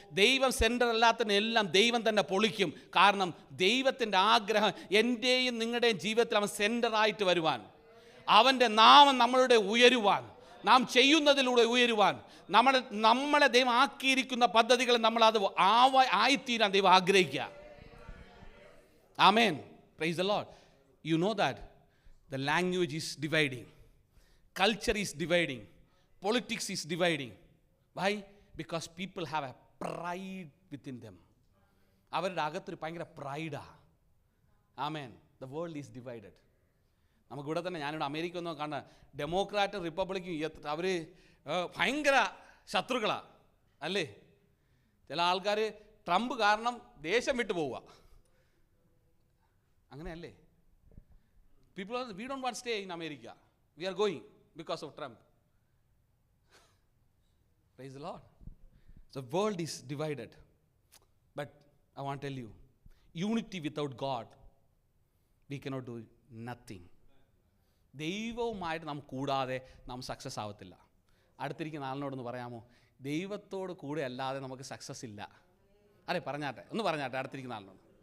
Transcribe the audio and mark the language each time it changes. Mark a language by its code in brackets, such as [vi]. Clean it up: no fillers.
[ml] ദൈവം സെൻറ്റർ അല്ലാത്തതിനെല്ലാം ദൈവം തന്നെ പൊളിക്കും. കാരണം ദൈവത്തിൻ്റെ ആഗ്രഹം എൻ്റെയും നിങ്ങളുടെയും ജീവിതത്തിൽ അവൻ സെൻറ്ററായിട്ട് വരുവാൻ, അവൻ്റെ നാമം നമ്മളുടെ ഉയരുവാൻ, നാം ചെയ്യുന്നതിലൂടെ ഉയരുവാൻ, നമ്മളെ ദൈവം ആക്കിയിരിക്കുന്ന പദ്ധതികൾ നമ്മളത് ആയിത്തീരാൻ ദൈവം ആഗ്രഹിക്കുക. [en] Amen, praise the Lord. You know that the language is dividing, culture is dividing, politics is dividing. Why? Because people have a pride within them. [ml] അവരുടെ അകത്തൊരു ഭയങ്കര പ്രൈഡാ. ആമേൻ. [en] The world is divided. [ml] നമുക്കിവിടെ തന്നെ, ഞാനിവിടെ അമേരിക്ക ഒന്നും കണ്ട, ഡെമോക്രാറ്റും റിപ്പബ്ലിക്കും അവർ ഭയങ്കര ശത്രുക്കളാണ് അല്ലേ? ചില ആൾക്കാർ ട്രംപ് കാരണം ദേശം വിട്ടു പോവുക. അങ്ങനെയല്ലേ? [en] People we don't want stay in America, we are going because of Trump. Praise the Lord. The world is divided. But I want to tell you, unity without God, we cannot do nothing. [ml] ദൈവവുമായിട്ട് നാം കൂടാതെ നാം success ആവത്തില്ല. അടുത്തിരിക്കുന്ന ആളിനോടൊന്ന് പറയാമോ, ദൈവത്തോട് കൂടെ അല്ലാതെ നമുക്ക് സക്സസ് ഇല്ല. അല്ലേ? ഒന്ന് പറഞ്ഞാട്ടെ അടുത്തിരിക്കുന്ന ആളിനോട്.